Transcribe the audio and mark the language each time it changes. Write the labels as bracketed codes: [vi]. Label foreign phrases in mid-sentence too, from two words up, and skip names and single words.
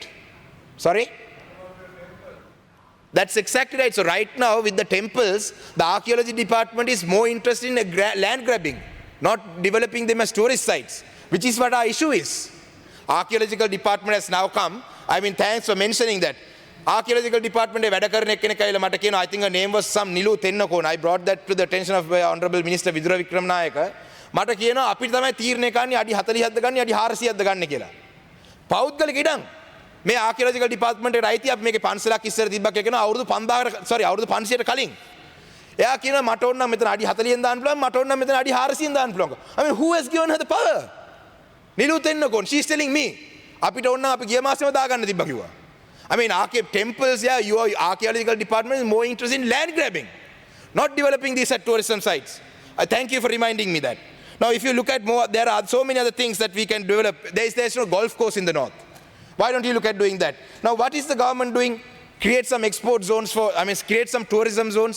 [en] Sorry? That's exactly right. So right now, with the temples, the archaeology department is more interested in land grabbing, not developing them as tourist sites, which is what our issue is. Archaeological department has now come. I mean, thanks for mentioning that. Archaeological department [si] වැඩ කරන එක්කෙනෙක් කියලා මට කියනවා, [en] I think her name was some Nilu Tennakone. I brought that to the attention of Honorable Minister Vidura Wickramanayaka. [si] මට කියනවා අපිට තමයි තීරණය කරන්නේ අඩි 40ක්ද ගන්න අඩි 400ක්ද ගන්න කියලා. පෞද්ගලික ඉඩම්. මේ [en] archaeological department [si] එකට අයිති අපි මේකේ 500ක් ඉස්සර තිබ්බා කියලා කියනවා අවුරුදු 500ට කලින්. එයා කියනවා මට ඕන නම් මෙතන අඩි 40ෙන් දාන්න පුළුවන් මට ඕන නම් මෙතන අඩි 400ෙන් දාන්න පුළුවන්. [en] I mean, who has given her the power? [si] Nilu Tennakone, [en] she's telling me [si] අපිට ඕන නම් අපි ගිය මාසෙම දාගන්න තිබ්බා කිව්වා. [en] I mean, temples, yeah, your archaeological department is more interested in land grabbing, not developing these at tourism sites. I thank you for reminding me that. Now, if you look at more, there are so many other things that we can develop. There's no golf course in the north. Why don't you look at doing that? Now, what is the government doing? Create some export zones create some tourism zones.